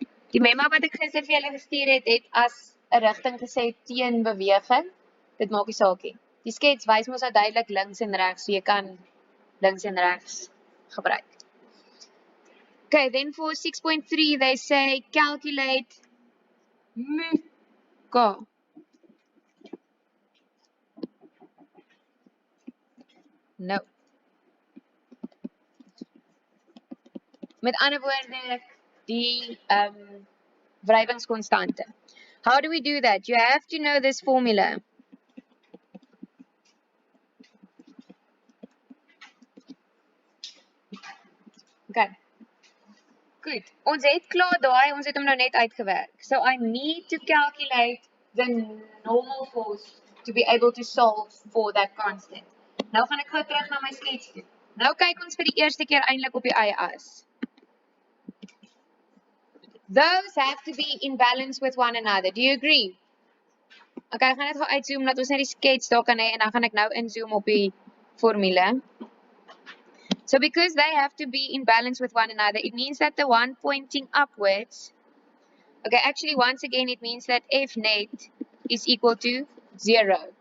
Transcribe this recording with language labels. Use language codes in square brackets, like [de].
[af] Die memo wat ek gister vir julle gestuur het, het as 'n rigting gesê teen beweging. Dit maak nie saak nie. Die skets wys mos duidelik links en regs, so jy kan links en regs gebruik. [en] Okay, then for 6.3, they say calculate mu K. No. [af] Met ander woorde, die wrywingskonstante. [en] How do we do that? You have to know this formula. [af] Okay. Goed. Ons het klaar daai, ons het hom nou net uitgewerk. [en] So I need to calculate the normal force to be able to solve for that constant. [af] Nou gaan ek gou terug na my skets toe. Nou kyk ons vir die eerste keer eintlik op die eie as. [en] Those have to be in balance with one another. Do you agree? [af] Okay, ek gaan net gou uitzoom dat ons net die skets daar kan hê en dan gaan ek nou inzoom op die formule. [en] So because they have to be in balance with one another, it means that the one pointing upwards, okay, actually once again it means that F net is equal to 0.